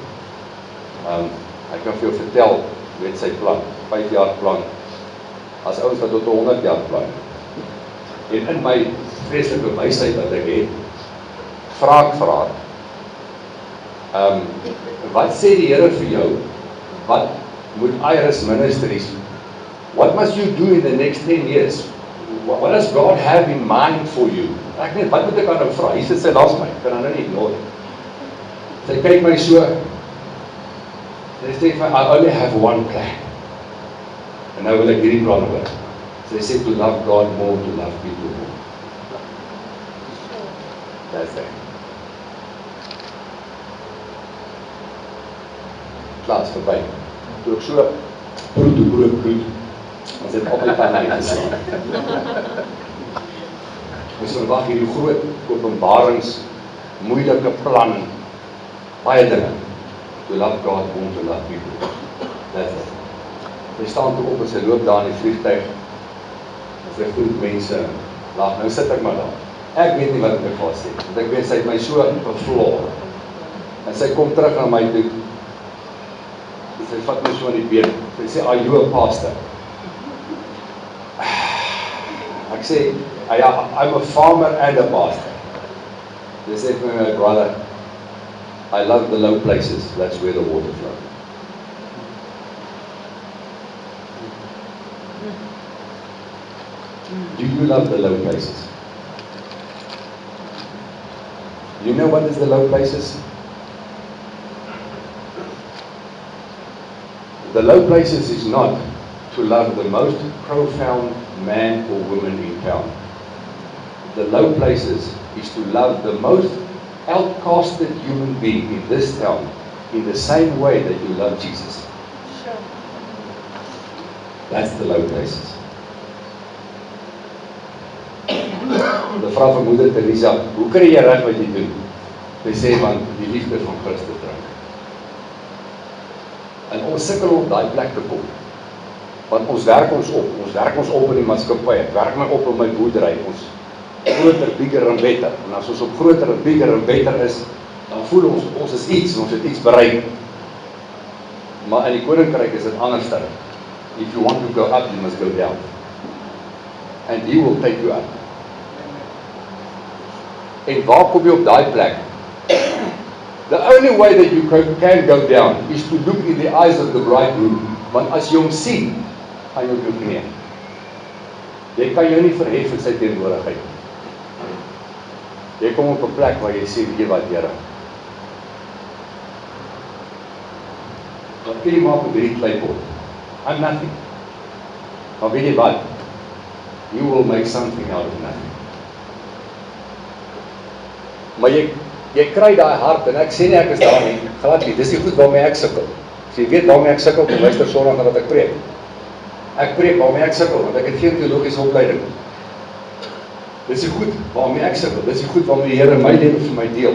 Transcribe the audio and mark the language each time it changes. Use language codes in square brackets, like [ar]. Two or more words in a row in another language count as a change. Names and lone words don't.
[af] Ek kan vir jou vertel, weet sy plan, 5 jaar plan, as ouens wat tot 100 jaar plan. En in my vreeslike wysheid wat ek het, vra ek vir haar, wat sê die Here vir jou? Wat moet Iris Ministries, [en] what must you do in the next 10 years? What does God have in mind for you? [af] Ek weet, wat moet ek aan hom vra? Hier sit sy langs my, ek kan haar nou nie ignore. Sy kyk my so, sy sê vir my, [en] I only have one plan. [af] En nou wil ek hierdie plan hoor. Sy sê, [en] to love God more, to love people more. That's it. [af] Klaar is verby. Toe ek so, broed, Ons het op die tande uitgeslaan. Ons verwag hierdie groot openbarings, moeilike plan, baie dinge. [en] To love God, want to love people. That's it. [af] Hy staan toe op en sy loop daar in die vliegtuig, en sy groet mense, lag, nou sit ek maar daar. Ek weet nie wat ek gaan sê, want ek weet sy het my so bevloor. En sy kom terug na my toe, en sy vat my so in die been, sy sê, [en] are you a pastor? [af] Ek sê, [en] I'm a farmer and a pastor. [af] Sy sê vir my brother, [en] I love the low places, that's where the water flows. Do you love the low places? You know what is the low places? The low places is not to love the most profound man or woman in town. The low places is to love the most outcasted human being in this town in the same way that you love Jesus. Sure. That's the low places. [af] De vrou van moeder Teresa, hoe kry jy reg wat jy doen? Sy sê, want die liefde van Christus drink. En ons sukkel om daai plek te kom. Want ons werk ons op in die maatskappy, ek werk my op in my boerdery, ons groter, bigger en beter. En as ons op groter en bigger en beter is, dan voel ons is iets, ons het iets bereik. Maar in die koninkryk is dit anders dan. [en] If you want to go up, you must go down. And he will take you up. [af] En waar kom jy op daai plek? [en] The only way that you can go down is to look in the eyes of the bridegroom. [af] Want as jy hom sien, gaan jy op jou knie. Jy kan jou nie verhef in sy teenwoordigheid. Jy kom op 'n plek waar jy sê, weet wat Here. Wat kan jy maak met hierdie kleipot? [en] I'm nothing. [af] Maar weet jy wat? [en] You will make something out of nothing. [af] Maar jy kry daai hart, en ek sê nie ek is daar nie, glad nie, dis nie goed waarmee ek sukkel. As jy weet waarmee ek sukkel, dan luister Sondag na wat ek preek. Ek preek waarmee ek sukkel, want ek het geen teologiese opleiding. Dis nie goed waarmee ek sukkel, dis nie goed waarmee die Here my lewe vir my deel.